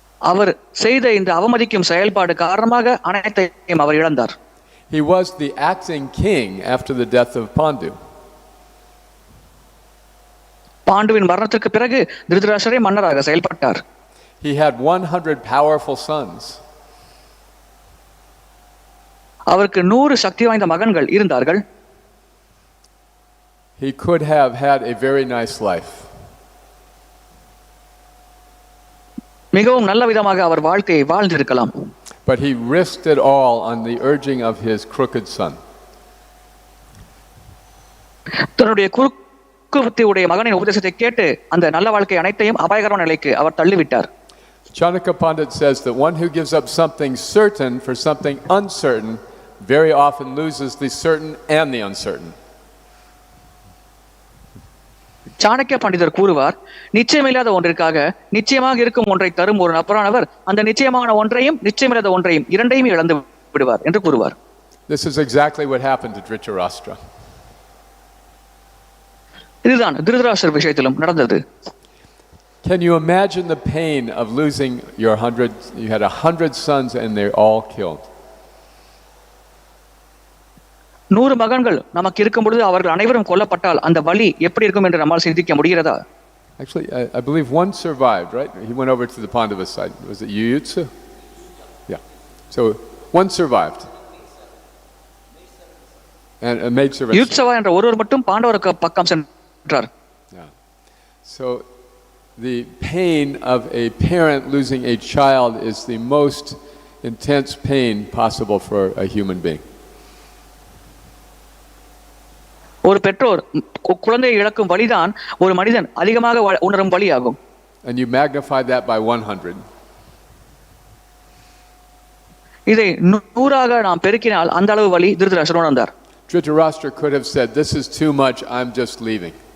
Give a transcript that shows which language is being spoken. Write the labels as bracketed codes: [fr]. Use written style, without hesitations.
[ta] அவர் செய்த இந்த அவமதிக்கும் செயல்பாடு காரணமாக அனைத்தையும் அவர் இழந்தார். [en] He was the acting king after the death of Pandu. [ta] பாண்டுவின் மரணத்திற்கு பிறகு திருதராஷ்டிரரே மன்னராக செயல்பட்டார். [en] He had 100 powerful sons. [ta] அவருக்கு 100 சக்தி வாய்ந்த மகன்கள் இருந்தார்கள். [en] He could have had a very nice life. [ta] மிகவும் நல்ல விதமாக அவர் வாழ்க்கையை வாழ்ந்திருக்கலாம். [en] But he risked it all on the urging of his crooked son. [ta] தன்னுடைய குறுக்கு புத்தியுடைய மகனின் உபதேசத்தை கேட்டு அந்த நல்ல வாழ்க்கை அனைத்தையும் அபாயகரமான நிலைக்கு அவர் தள்ளிவிட்டார். [en] Chanakya Pandit says that one who gives up something certain for something uncertain very often loses the certain and the uncertain. [ta] Chanakya பண்டிதர் கூறுவார், நிச்சயமில்லாத ஒன்றிற்காக நிச்சயமாக இருக்கும் ஒன்றை தரும் ஒரு நபரானவர் அந்த நிச்சயமான ஒன்றையும் நிச்சயமில்லாத ஒன்றையும் இரண்டையும் இழந்து விடுவார் என்று கூறுவார். [en] This is exactly what happened to Dhṛtarāṣṭra. [ta] இதுதான் திருதராஷ்டிரர் விஷயத்திலும் நடந்தது. [en] Can you imagine the pain of losing you had 100 sons and they're all killed? [ta] 100 மகன்கள் நமக்கு இருக்கும் பொழுது அவர்கள் அனைவரும் கொல்லப்பட்டால் அந்த வலி எப்படி இருக்கும் என்று நம்மால் சிந்திக்க முடிகிறதா? [en] Actually, I believe one survived, right? He went over to the Pandava side. Was it Yuyutsu? Yeah. So one survived. And a maid servant. [ta] யுத்சவா என்ற ஒருவர் மட்டும் பாண்டவருக்கு பக்கம் சென்றார். [en] Yeah. So the pain of a parent losing a child is the most intense pain possible for a human being. [ta] ஒரு பெற்றோர் குழந்தையை இழக்கும் வலிதான் ஒரு மனிதன் அதிகமாக உணரும் வலியாகும். [en] And you magnify that by 100. [ta] இதை 100ஆக நாம் பெருக்கினால் அந்த அளவு வலி திருதராஷ்டிரர் உணர்ந்தார். [en] Dhṛtarāṣṭra could have said, "This is too much. I'm just leaving."